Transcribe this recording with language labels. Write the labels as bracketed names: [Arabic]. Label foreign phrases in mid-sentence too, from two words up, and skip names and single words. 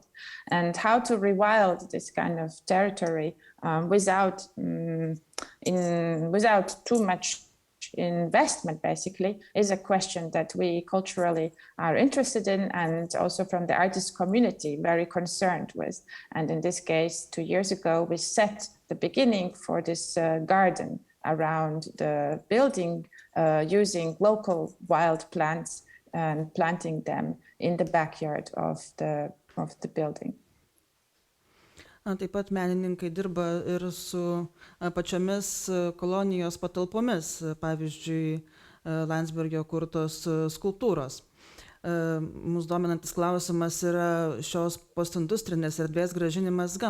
[English] And how to rewild this kind of territory without too much investment, basically, is a question that we culturally are interested in, and also from the artist community very concerned with. And in this case, 2 years ago, we set the beginning for this garden around the building, using local wild plants and planting them in the backyard of the building. [Lithuanian] Taip pat menininkai dirba ir su pačiomis kolonijos patalpomis, pavyzdžiui, Landsbergio kurtos skulptūros. Mūsų dominantis klausimas yra šios postindustrinės erdvės grąžinimas gamtai.